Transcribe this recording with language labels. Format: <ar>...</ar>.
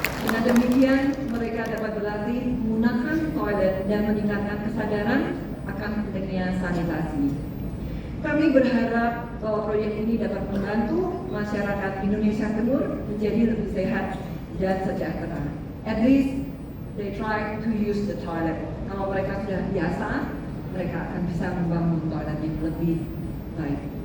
<id>Dengan demikian, mereka dapat berlatih menggunakan toilet dan meningkatkan kesadaran akan pentingnya sanitasi. Kami berharap bahwa proyek ini dapat membantu masyarakat Indonesia Timur menjadi lebih sehat dan sejahtera.</id> <en>At least they try to use the toilet.</en> <id>Kalau mereka sudah biasa, mereka akan bisa membangun toilet yang lebih baik.</id>